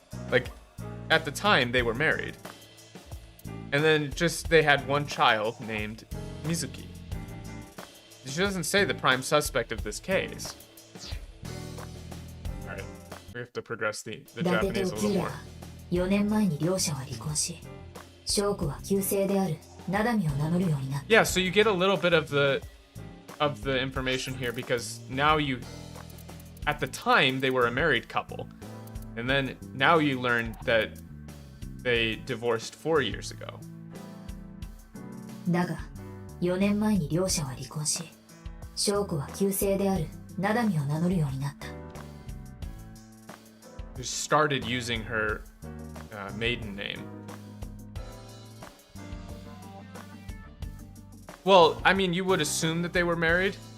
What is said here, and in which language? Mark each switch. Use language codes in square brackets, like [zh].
[en] Like, at the time they were married. And then just they had one child named Mizuki. She doesn't say the prime suspect of this case. Alright, we have to progress the Japanese a little more. [ja] 4年前に両者は離婚し、翔子は旧姓であるナダミを名乗るようになった。 [en] Yeah, so you get a little bit of the information here because now at the time they were a married couple. And then now you learn that they divorced 4 years ago. [ja] だが、4年前に両者は離婚し、翔子は旧姓であるナダミを名乗るようになった。 [en] She started using her maiden name. Well, I mean, you would assume that they were married.